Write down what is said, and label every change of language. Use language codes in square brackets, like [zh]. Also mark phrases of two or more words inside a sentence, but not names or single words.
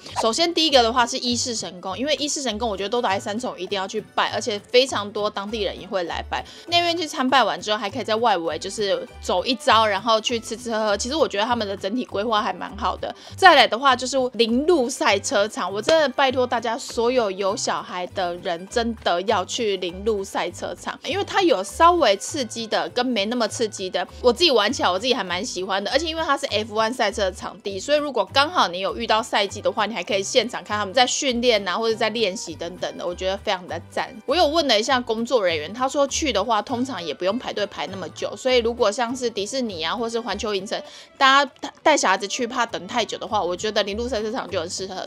[zh] 首先第一個的話是伊勢神宮，因為伊勢神宮我覺得都來三重一定要去拜，而且非常多當地人也會來拜。那邊去參拜完之後，還可以在外圍就是走一遭，然後去吃吃喝喝。其實我覺得他們的整體規劃還蠻好的。再來的話就是鈴鹿賽車場，我真的拜託大家所有有小孩的人真的要去鈴鹿賽車場，因為它有稍微刺激的跟沒那麼刺激的。我自己玩起來我自己還蠻喜歡的，而且因為它是 F1 賽車的場地，所以如果剛好你有遇到賽季的話，你還可以現場看他們在訓練啊，或者在練習等等的，我覺得非常的讚。我有問了一下工作人員，他說去的話通常也不用排队排那麼久，所以如果像是迪士尼啊或是環球影城，大家帶小孩子去怕等太久的話，我覺得鈴鹿賽車場就很適合。